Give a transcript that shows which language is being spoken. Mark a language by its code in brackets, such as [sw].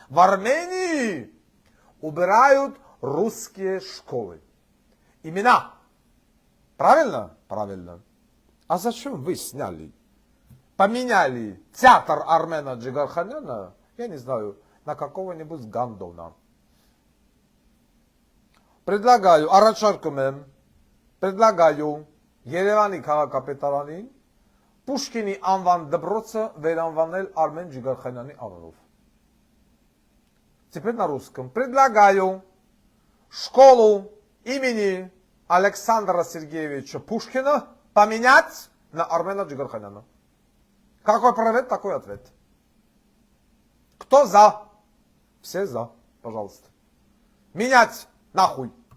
[ru] В Армении убирают русские школы. Имена. Правильно? Правильно. А зачем вы сняли? Поменяли театр Армена Джигарханяна, я не знаю, на какого-нибудь Гандона. Предлагаю, [hy] առաջարկում եմ, [ru] предлагаю [hy] Երևանի քաղաքապետարանին Պուշկինի անվան դպրոցը վերանվանել Արմեն Ջիգարխանյանի անունով. [ru] Теперь на русском. Предлагаю школу имени Александра Сергеевича Пушкина поменять на Армена Джигарханяна. Какой правит, такой ответ. Кто за? Все за, пожалуйста. Менять нахуй.